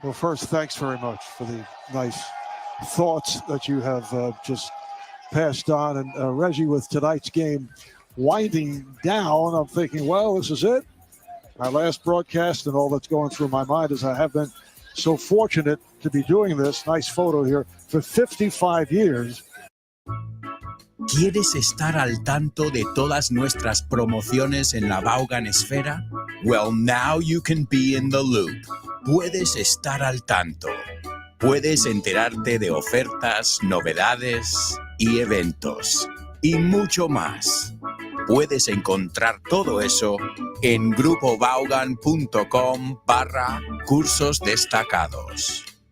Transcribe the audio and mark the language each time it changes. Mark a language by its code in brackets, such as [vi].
[en] Well, first, thanks very much for the nice thoughts that you have just passed on. And Reggie, with tonight's game winding down, I'm thinking, well, this is it. My last broadcast, and all that's going through my mind is I have been so fortunate to be doing this. Nice photo here for 55 years. [es] ¿Quieres estar al tanto de todas nuestras promociones en la Vaughan Esfera? [en] Well, now you can be in the loop. [es] Puedes estar al tanto. Puedes enterarte de ofertas, novedades y eventos. Y mucho más. Puedes encontrar todo eso en grupovaughan.com/cursos destacados.